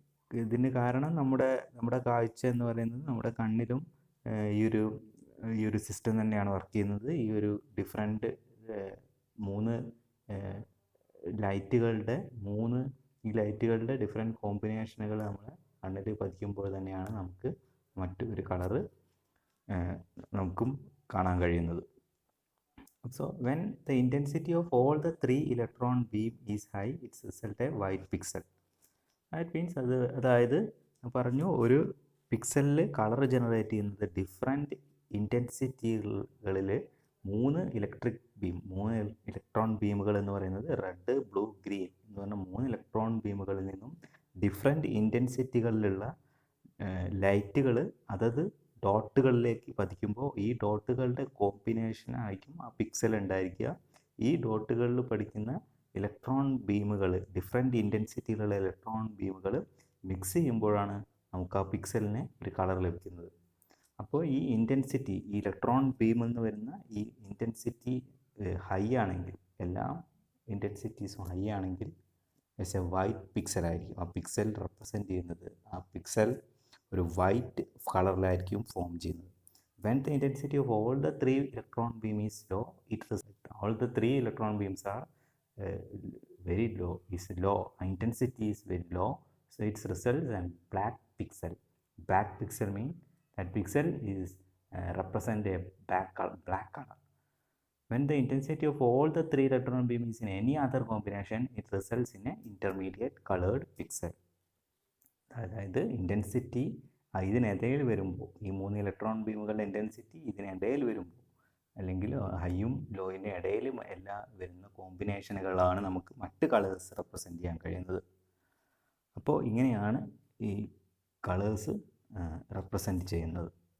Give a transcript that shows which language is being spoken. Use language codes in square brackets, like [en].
[ml] ഇതിന് കാരണം നമ്മുടെ കാഴ്ച എന്ന് പറയുന്നത് നമ്മുടെ കണ്ണിലും ഈ ഒരു സിസ്റ്റം തന്നെയാണ് വർക്ക് ചെയ്യുന്നത്. ഈ ഒരു ഡിഫറെൻറ്റ് 3 ലൈറ്റുകളുടെ ഈ ലൈറ്റുകളുടെ ഡിഫറെൻറ്റ് കോമ്പിനേഷനുകൾ നമ്മൾ കണ്ണിൽ പതിക്കുമ്പോൾ തന്നെയാണ് നമുക്ക് മറ്റൊരു കളറ് നമുക്കും കാണാൻ കഴിയുന്നത്. [en] So when the intensity of all the 3 electron beam is high, it's result a white pixel. That means [ml] അതായത് പറഞ്ഞു ഒരു പിക്സലിൽ കളർ ജനറേറ്റ് ചെയ്യുന്നത് ഡിഫറെൻറ്റ് ഇൻറ്റൻസിറ്റികളിൽ 3 ഇലക്ട്രോൺ ബീമുകൾ എന്ന് പറയുന്നത് റെഡ്, ബ്ലൂ, ഗ്രീൻ എന്ന് പറഞ്ഞ 3 ഇലക്ട്രോൺ ബീമുകളിൽ നിന്നും ഡിഫറെൻറ്റ് ഇൻറ്റൻസിറ്റികളിലുള്ള ലൈറ്റുകൾ അതത് ഡോട്ടുകളിലേക്ക് പതിക്കുമ്പോൾ ഈ ഡോട്ടുകളുടെ കോമ്പിനേഷൻ ആയിരിക്കും ആ പിക്സൽ ഉണ്ടായിരിക്കുക. ഈ ഡോട്ടുകളിൽ പഠിക്കുന്ന ഇലക്ട്രോൺ ബീമുകൾ, ഡിഫറെൻറ്റ് ഇൻറ്റൻസിറ്റിയിലുള്ള ഇലക്ട്രോൺ ബീമുകൾ മിക്സ് ചെയ്യുമ്പോഴാണ് നമുക്ക് ആ പിക്സലിന് ഒരു കളർ ലഭിക്കുന്നത്. അപ്പോൾ ഈ ഇൻറ്റൻസിറ്റി, ഈ ഇലക്ട്രോൺ ബീം എന്ന് വരുന്ന ഈ ഇൻറ്റൻസിറ്റി ഹൈ ആണെങ്കിൽ, എല്ലാ ഇൻറ്റൻസിറ്റീസും ഹൈ ആണെങ്കിൽ എസ് എ വൈറ്റ് പിക്സൽ ആയിരിക്കും ആ പിക്സൽ റെപ്രസെൻറ്റ് ചെയ്യുന്നത്. ആ പിക്സൽ ഒരു വൈറ്റ് കളറിലായിരിക്കും ഫോം ചെയ്യുന്നത്. [en] When the intensity of all the 3 electron beam is low, all the 3 electron beams are very low, intensity is very low, so it results in black pixel. Black pixel means that pixel is represent a black color. When the intensity of all the 3 electron beam is in any other combination, it results in a intermediate colored pixel. [ml] അതായത് intensity ഇതിനിടയിൽ വരുമ്പോൾ, ഈ 3 electron ബീമുകളുടെ intensity ഇതിനിടയിൽ വരുമ്പോൾ, അല്ലെങ്കിൽ ഹൈയും ലോയിൻ്റെ ഇടയിലും എല്ലാം വരുന്ന കോമ്പിനേഷനുകളാണ് നമുക്ക് മറ്റ് കളേഴ്സ് റെപ്രസെൻറ്റ് ചെയ്യാൻ കഴിയുന്നത്. അപ്പോൾ ഇങ്ങനെയാണ് ഈ കളേഴ്സ് റെപ്രസെൻറ്റ് ചെയ്യുന്നത്.